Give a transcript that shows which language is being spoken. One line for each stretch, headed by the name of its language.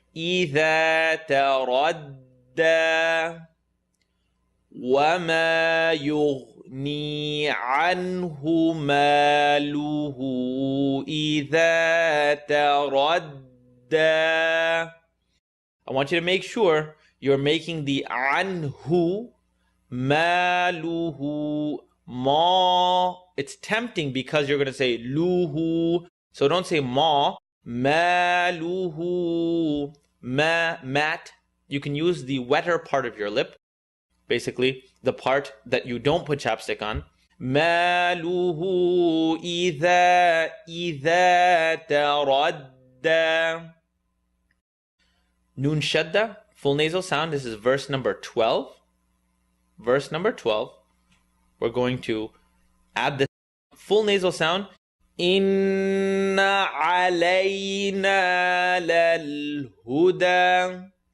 Arabic: إذا تردى وما يغني عنه ماله إذا تردى.
English: I want you to make sure you're making the
Arabic: anhu, maluhu, ma.
English: It's tempting because you're going to say luhu. So don't say ma.
Arabic: Maluhu, mat.
English: You can use the wetter part of your lip. Basically, the part that you don't put chapstick on.
Arabic: Maluhu إذا تردى.
English: Noon shadda, full nasal sound. This is verse number 12. Verse number 12. We're going to add the full nasal sound.
Arabic: Inna alayna lal-huda.